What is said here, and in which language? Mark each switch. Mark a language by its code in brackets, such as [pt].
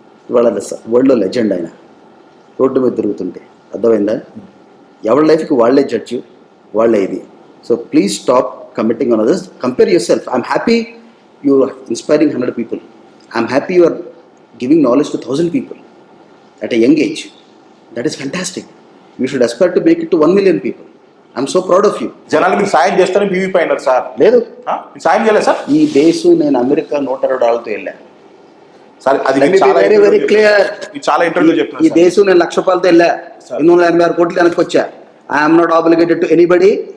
[te] ఇవాళ వరల్డ్లో లెజెండ్ ఆయన, రోడ్డు మీద తిరుగుతుంటే. అర్థమైందా? ఎవరి లైఫ్కి వాళ్ళే జడ్జి, వాళ్ళే ఇది. [en] So please stop commenting on others, compare yourself. I'm happy you are inspiring 100 people. I'm happy you are giving knowledge to 1000 people at a young age. That is fantastic. You should aspire to make it to 1 million people. I'm so proud of you. [te] జనాలు మీరు సాయం చేస్తారని PVP అయినారు sir. లేదు, సాయం చేయలేదు sir. ఈ దేశం నేను అమెరికా $120 వెళ్ళాను సార్. అది వెరీ వెరీ క్లియర్. చాలా ఇంటర్వ్యూ చెప్పిన ఈ దేశం నేను ₹1,00,000 వెళ్ళా, 286 కోట్లు వెనక్కి వచ్చా. [en] I'm not obligated to anybody.